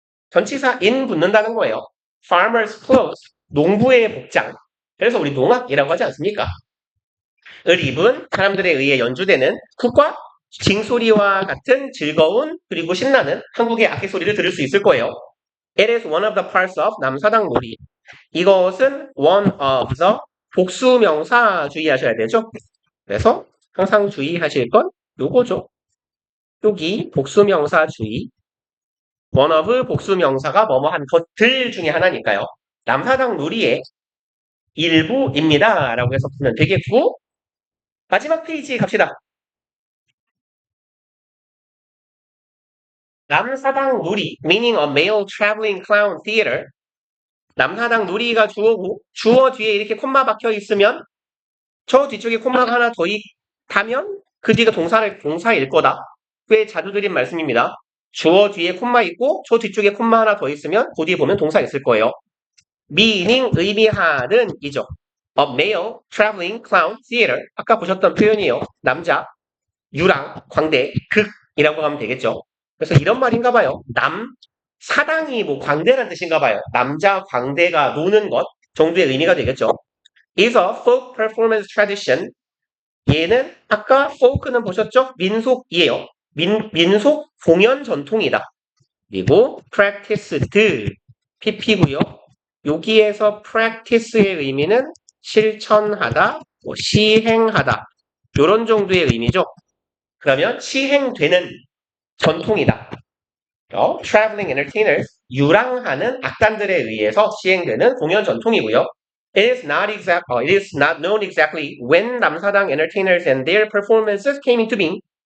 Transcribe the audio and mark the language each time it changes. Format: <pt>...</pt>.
<ko>전치사 in 붙는다는 거예요. farmer's clothes, 농부의 복장. 그래서 우리 농악이라고 하지 않습니까? 을 입은 사람들에 의해 연주되는 훅과 징소리와 같은 즐거운 그리고 신나는 한국의 악기 소리를 들을 수 있을 거예요.</ko> <en>It is one of the parts of 남사당 놀이.</en> <ko>이것은 one of the 복수명사 주의하셔야 되죠. 그래서 항상 주의하실 건 요거죠. 여기 복수명사 주의. one of 복수명사가 뭐뭐한 것들 중에 하나니까요. 남사당 놀이의 일부입니다. 라고 해서 보면 되겠고 마지막 페이지 갑시다. 남사당 놀이</ko> <en>meaning a male traveling clown theater</en> <ko>남사당 놀이가 주어고 주어 뒤에 이렇게 콤마 박혀 있으면 저 뒤쪽에 콤마가 하나 더 있다면 그 뒤가 동사일 거다. 꽤 자주 드린 말씀입니다. 주어 뒤에 콤마 있고 저 뒤쪽에 콤마 하나 더 있으면 그 뒤에 보면 동사 있을 거예요. meaning 의미하는 이죠.</ko> <en>A male traveling clown theater.</en> <ko>아까 보셨던 표현이에요. 남자, 유랑, 광대, 극이라고 하면 되겠죠. 그래서 이런 말인가 봐요. 사당이 뭐 광대라는 뜻인가 봐요. 남자 광대가 노는 것 정도의 의미가 되겠죠.</ko> <en>is a folk performance tradition.</en> <ko>얘는 아까 folk는 보셨죠? 민속이에요. 민속 공연 전통이다. 그리고 practiced, pp고요. 여기에서 practice의 의미는 실천하다, 뭐 시행하다 이런 정도의 의미죠. 그러면 시행되는 전통이다.</ko> <en>traveling entertainers,</en> <ko>유랑하는 악단들에 의해서 시행되는 공연 전통이고요.</ko> <en>it is not known exactly when 남사당 entertainers and their performances came into being.</en>